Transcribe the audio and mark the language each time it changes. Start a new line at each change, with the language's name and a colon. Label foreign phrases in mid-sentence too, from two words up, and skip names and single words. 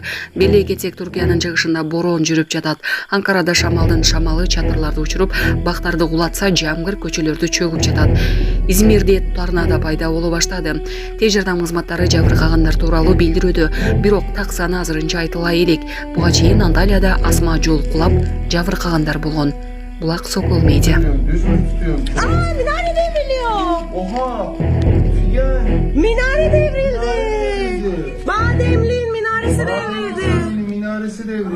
Kyrgyz: Беле кетсек, Туркиянын чыгышында бороон жүрүп жатат. Анкарада шамалдын шамалы чатырларды учуруп, бактарды кулатса, жамгыр көчөлөрдү чөгүп жатат. Измирде торнадо пайда боло баштады. Тез жардам кызматтары жабыркагандар тууралуу билдирүүдө, бирок так саны азырынча айтыла элек. Буга чейин Анталияда асма жол кулап, жабыркагандар болгон. Булак Сокол Медиа.
Turkish: Minare devriliyor. Oha! Minare devrildi. Bademliğin minaresi devrildi. Minaresi devrildi.